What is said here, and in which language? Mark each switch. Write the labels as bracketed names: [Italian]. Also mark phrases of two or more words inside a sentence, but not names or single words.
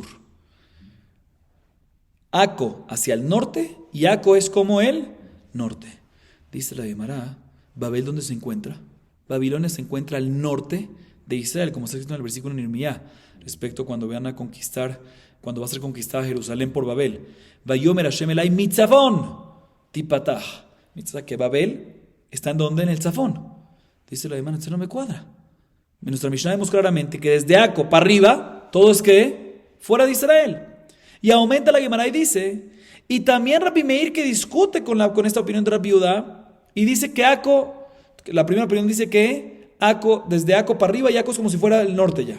[Spanish] Aco hacia el norte, y Aco es como el norte. Dice la Gemara, ¿Babel dónde se encuentra? Babilonia se encuentra al norte de Israel, como está escrito en el versículo en Irmía, respecto cuando van a conquistar, cuando va a ser conquistada Jerusalén por Babel. [Hebrew] ויאמר השם אלי מצפון תפתח. [Spanish] Mitzvah que Babel está en donde, en el Tzafón. Dice la Gemara, esto no me cuadra. En nuestra Mishnah vemos claramente que desde Aco para arriba, todo es que fuera de Israel. Y aumenta la Gemara y dice, y también Rabbi Meir que discute con esta opinión de Rabbi Yehuda, y dice que Aco, la primera opinión dice que Aco, desde Aco para arriba, y Aco es como si fuera el norte ya.